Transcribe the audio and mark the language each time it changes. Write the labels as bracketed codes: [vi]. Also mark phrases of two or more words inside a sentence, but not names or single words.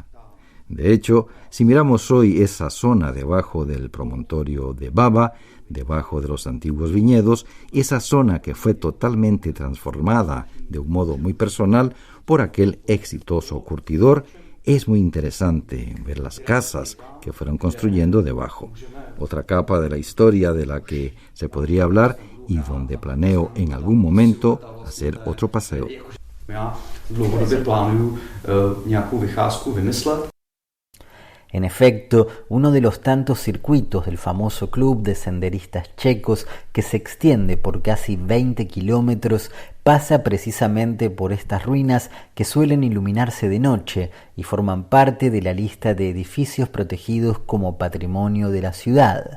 [es] De hecho, si miramos hoy esa zona debajo del promontorio de Baba, debajo de los antiguos viñedos, esa zona que fue totalmente transformada de un modo muy personal por aquel exitoso curtidor, es muy interesante ver las casas que fueron construyendo debajo. Otra capa de la historia de la que se podría hablar y donde planeo en algún momento hacer otro paseo. [cs] Dlouhodobě plánuju nějakou vycházku vymyslet. [es] En efecto, uno de los tantos circuitos del famoso club de senderistas checos, que se extiende por casi 20 kilómetros, pasa precisamente por estas ruinas que suelen iluminarse de noche y forman parte de la lista de edificios protegidos como patrimonio de la ciudad.